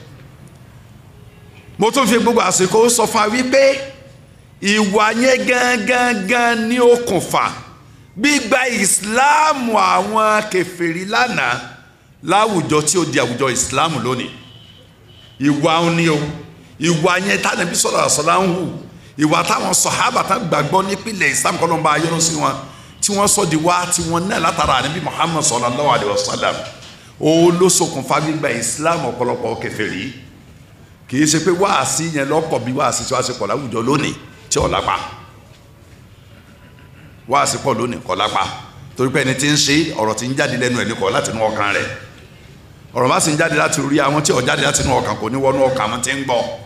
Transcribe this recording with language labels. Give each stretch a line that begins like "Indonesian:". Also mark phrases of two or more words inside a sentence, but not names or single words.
Yoruba: mo tún fi gbogbo àsìkò sọ fún wa wípé ìwà yẹn gangan ní okùnfà gbígba ìsìláàmù àwọn kèfèrí lánàá láwùjọ tí ó di àwùjọ ìsìláàmù lónìí ìwà òní o ìwà yẹn tánàbí sọ̀rọ̀ àṣọlá ń hù ìwà táwọn sọ̀hábà tán gbàgbọ́ nípìnlẹ̀ ìsìláàmù kọ́ ló ń bá ayọ́nú sí wọn tí wọ́n sọ di wá tí wọ́n náà látara ànábì Muhammad
Arabic: صلى الله عليه وسلم
Yoruba: ó ló ṣokùnfà gbígba ìsìláàmù ọ̀pọ̀lọpọ̀ kèfèrí kì í ṣe pé wáàsí yẹn lọ́pọ̀ bí wáàsí tí wàá ṣe pọ̀ láwùjọ lónìí tí ò lápá wáàsí pọ̀ lónìí kò lápá torí pé ẹni tí ń ṣe ọ̀rọ̀ tí ń jáde lẹ́nu ẹ̀ ní kọ́ láti inú ọkàn rẹ̀ ọ̀rọ̀ má sì ń jáde láti orí àwọn tí ò jáde láti inú ọkàn kò ní wọnú ọkàn àwọn tí ń gbọ́